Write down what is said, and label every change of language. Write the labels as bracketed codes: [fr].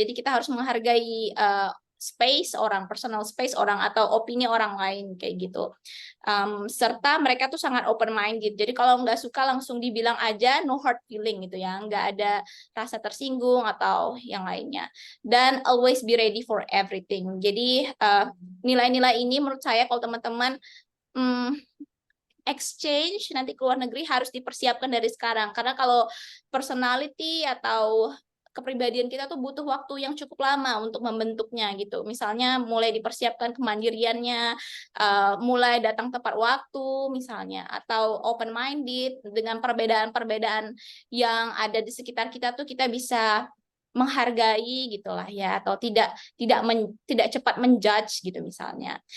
[id] Jadi kita harus menghargai space orang, personal space orang atau opini orang lain kayak gitu. Serta mereka tuh sangat open minded. Jadi kalau nggak suka langsung dibilang aja, [en] no hard feeling [id] gitu ya, nggak ada rasa tersinggung atau yang lainnya. Dan [en] always be ready for everything. [id] Jadi nilai-nilai ini menurut saya kalau teman-teman exchange nanti ke luar negeri harus dipersiapkan dari sekarang, karena kalau personality atau kepribadian kita tuh butuh waktu yang cukup lama untuk membentuknya gitu. Misalnya mulai dipersiapkan kemandiriannya, mulai datang tepat waktu misalnya, atau [en] open minded [id] dengan perbedaan-perbedaan yang ada di sekitar kita tuh kita bisa menghargai gitulah ya, atau tidak cepat menjudge gitu misalnya.